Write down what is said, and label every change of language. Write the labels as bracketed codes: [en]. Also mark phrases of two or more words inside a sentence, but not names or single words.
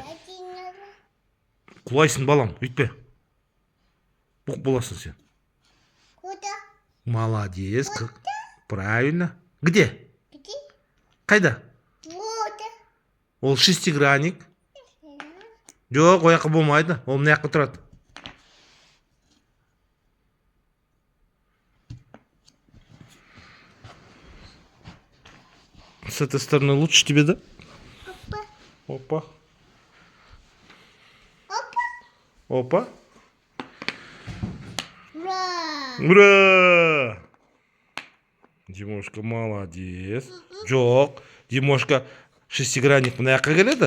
[kk] Құлайсың, балам, үйтпе. Бұқ боласың сен. [ru] Молодец. Правильно. Где? [kk] Қайда? Ол шестигранник. Жоқ, ол жаққа болмайды. Ол мына жаққа тұрады. [ru] С этой стороны лучше тебе, да? Опа. Опа. Ура! Димошка, молодец. [kk] Жоқ, Димошка шестигранник мына жаққа келеді.